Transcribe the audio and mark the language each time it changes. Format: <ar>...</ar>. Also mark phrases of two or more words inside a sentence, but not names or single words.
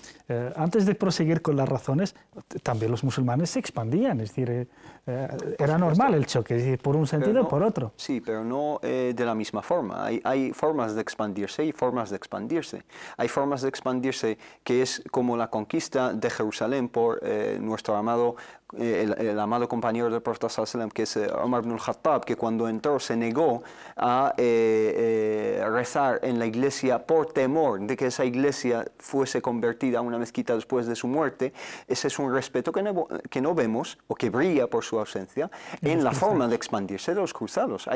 <es>Antes de proseguir con las razones, también los musulmanes se expandían, es decir, era normal el choque, es decir, por un sentido o por otro. Sí, pero no de la misma forma. Hay formas de expandirse y formas de expandirse. Hay formas de expandirse que es como la conquista de Jerusalén por nuestro amado el amado compañero del Profeta</es> <ar>صلى الله عليه وسلم,</ar> <es>que es Omar ibn al-Khattab, que cuando entró se negó a rezar en la iglesia por temor de que esa iglesia fuese convertida a una mezquita después de su muerte. Ese es un respeto que no vemos, o que brilla por su ausencia, en la forma de expandirse de los cruzados.</es>